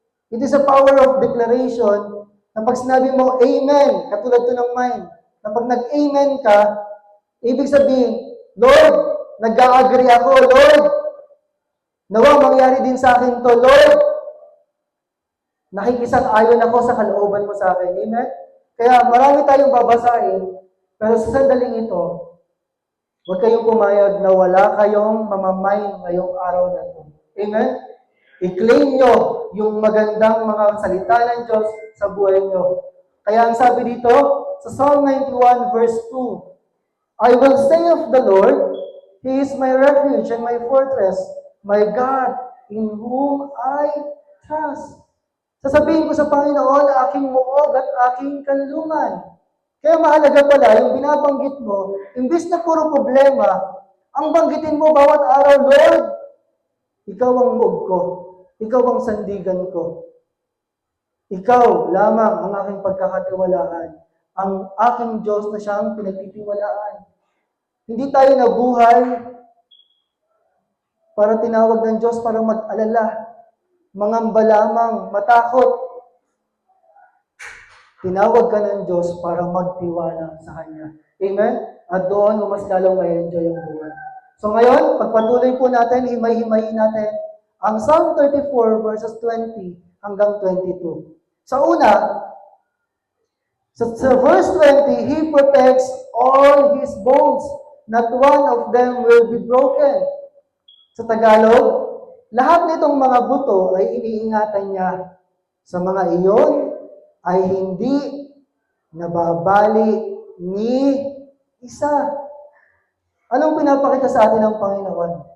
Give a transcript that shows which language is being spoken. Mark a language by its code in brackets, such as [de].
[tl] It is a power of declaration na pag sinabi mo, Amen, katulad to ng mind, na pag nag-Amen ka, ibig sabihin, Lord, nag-a-agree ako, Lord, nawa mangyari din sa akin to, Lord, nakikisang-ayon ako sa kalooban mo sa akin. Amen? Kaya marami tayong babasahin, pero sa sandaling ito, huwag kayong pumayag na wala kayong mamamain ngayong araw na ito. Amen? I-claim nyo yung magandang mga salita ng Diyos sa buhay nyo. Kaya ang sabi dito, sa [en] Psalm 91 verse 2, I will say of the Lord, He is my refuge and my fortress, my God, in whom I trust. [tl] Sasabihin ko sa Panginoon, aking muog at aking kanlungan. Kaya mahalaga pala, yung binabanggit mo, imbis na puro problema, ang banggitin mo bawat araw, Lord, ikaw ang muog ko. Ikaw ang sandigan ko. Ikaw lamang ang aking pagkakatiwalaan. Ang aking Diyos na siyang pinagtitiwalaan. Hindi tayo nabuhay para tinawag ng Diyos para mag-alala. Mangamba lamang, matakot. Tinawag ka ng Diyos para magtiwala sa Kanya. Amen? At doon, mas lalong may enjoy ang buhay. So ngayon, pagpatuloy po natin, himay-himayin natin ang Psalm 34 verses 20 hanggang 22. Sa una, sa [en] verse 20, He protects all His bones. Not one of them will be broken. [tl] Sa Tagalog, lahat nitong mga buto ay iniingatan niya. Sa mga iyon ay hindi nababali ni isa. Anong pinapakita sa atin ng Panginoon?